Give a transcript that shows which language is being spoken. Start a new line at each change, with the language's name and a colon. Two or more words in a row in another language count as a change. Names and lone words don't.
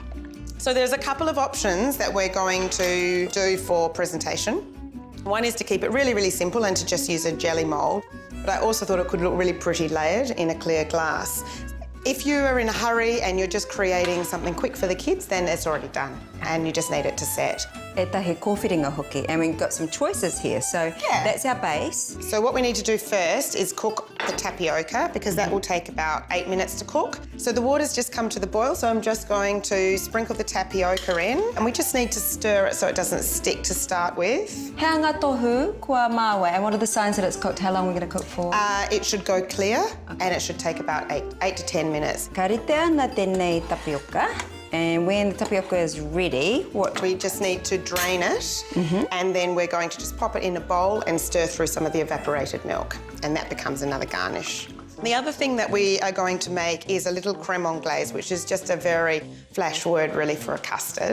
English: So there's a couple of options that we're going to do for presentation. One is to keep it really, really simple and to just use a jelly mould. But I also thought it could look really pretty layered in a clear glass. If you are in a hurry and you're just creating something quick for the kids, then it's already done and you just need it to set.
Māori: E tahi kōwhiringa hoki,
English: and we've got some choices here. So that's our base. So what we need to do first is cook the tapioca because that will take about 8 minutes to cook. So the water's just come to the boil, so I'm just going to sprinkle the tapioca in and we just need to stir it so it doesn't stick to start with.
Māori: Hanga tohu kua mawe,
English: and what are the signs that it's cooked? How long are we going to cook for? It should go clear and it should take about 8 to 10 minutes.
Māori: Ka rite ana tēnei tapioca.
English: And when the tapioca is ready, what? We just need to drain it and then we're going to just pop it in a bowl and stir through some of the evaporated milk and that becomes another garnish. The other thing that we are going to make is a little
French: crème anglaise,
English: which is just a very flash word really for a custard.